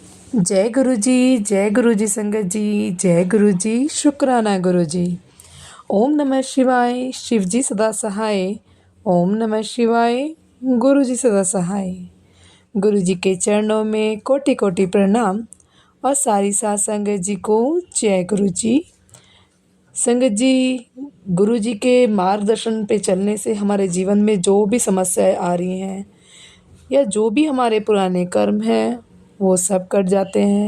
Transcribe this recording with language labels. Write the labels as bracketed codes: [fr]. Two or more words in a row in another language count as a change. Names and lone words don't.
[hi] जय गुरु जी संगत जी। जय गुरु जी। शुक्राना गुरु जी। [sa] ओम नमः शिवाय। [hi] शिव जी सदा सहाय। [sa] ओम नमः शिवाय। [hi] गुरु जी सदा सहाय। गुरु जी के चरणों में कोटि कोटि प्रणाम और सारी साथ संगत जी को जय गुरु जी। संगत जी, गुरु जी के मार्गदर्शन पे चलने से हमारे जीवन में जो भी समस्याएं आ रही हैं या जो भी हमारे पुराने कर्म हैं वो सब कट जाते हैं।